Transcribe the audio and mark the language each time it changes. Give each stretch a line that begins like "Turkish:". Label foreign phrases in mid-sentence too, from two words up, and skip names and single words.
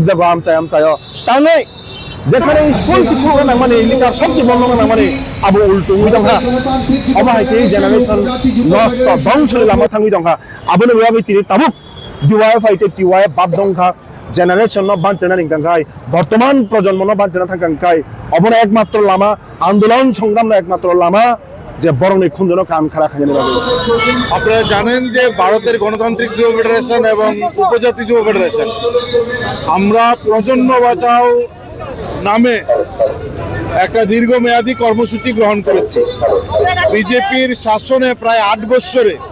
Kok Borok: जागो आमचाय ताङै जेखाने स्कुल सिखुनो नांमानि लिकार सबथि बन्द नांमानि आबो उल्टुङै दंहा अबाहायके जेनारेशन नष्ट ध्वंसनि लामा थाङै दंहा आबोनो बेबागै तिनि ताबुक डिवाइएफआई टिवाइएफ बाप दंखा जेनारेशन न बांचना निंगांखाय वर्तमान प्रजन्म न बांचना थांगांखाय अबनो एकमात्र लामा आंदोलन संग्राम एकमात्र लामा যে বরংনি খুঞ্জন কাম খারা খাইনি বাবু
Bangla: আপনারা জানেন যে ভারতের গণতান্ত্রিক যুব ফেডারেশন এবং উপজাতি যুব ফেডারেশন আমরা প্রজন্ম বাঁচাও নামে একটা দীর্ঘমেয়াদী কর্মসূচি গ্রহণ করেছি বিজেপির শাসনে প্রায় 8 বছরে